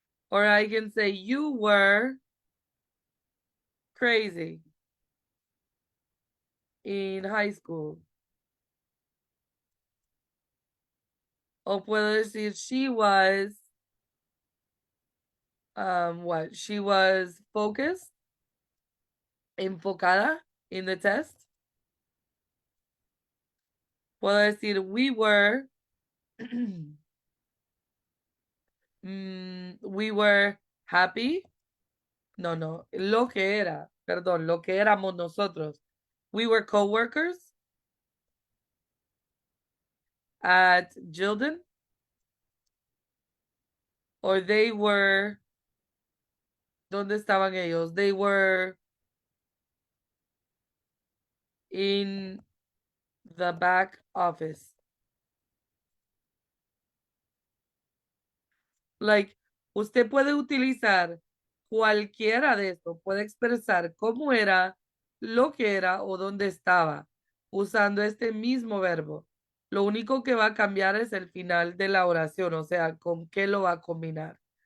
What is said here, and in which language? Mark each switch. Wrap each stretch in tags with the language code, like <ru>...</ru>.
<en>Or I can say, you were crazy in high school.</en> <es>O puedo decir,</es> <en>she was, what? She was focused,</en> <es>enfocada</es> <en>in the test.</en> <es>Puedo decir,</es> <en>we were, we were happy.</en> <es>No, lo que era, perdón, lo que éramos nosotros.</es> <en>We were coworkers at Gildan. Or they were,</en> <es>¿dónde estaban ellos?</es> <en>They were in the back office.</en> <es>Like, usted puede utilizar cualquiera de esto, puede expresar cómo era, lo que era o dónde estaba, usando este mismo verbo. Lo único que va a cambiar es el final de la oración, o sea, con qué lo va a combinar.</es>